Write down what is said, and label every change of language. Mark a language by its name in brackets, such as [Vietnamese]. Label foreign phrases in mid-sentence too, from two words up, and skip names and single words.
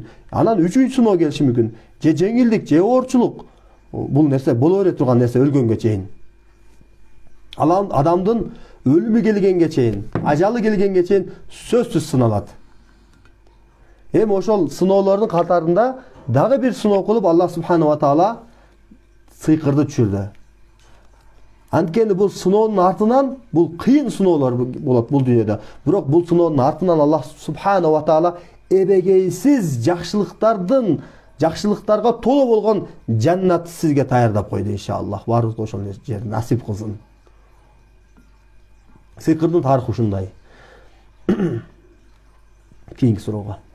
[Kyrgyz] Анан үчүнчү сыноо келиши мүмкүн. Же жеңилдик, же оорчулук. Бул нерсе боло бере турган нерсе өлгөнгө чейин. Адамдын өлүмү келгенге чейин, ажалы келгенге чейин сөзсүз сыналат. Ошол сыноолордун катарында дагы бир сыноо кылып Аллах [Arabic] سبحانه وتعالى [Kyrgyz] сыйкырды түшүрдү. Анткени бул сыноонун артынан бул кыйын сыноолор болот бул дүйнөдө. Бирок бул сыноонун артынан Аллах [Arabic] سبحانه وتعالى [Kyrgyz] эбегейсиз жакшылыктарга толо болгон жаннатты сизге даярдап койду иншаллах. Баарыбызга ошол жер насип кылсын. Сыйкырдын тарыхы ушундай. Кийинки суроого.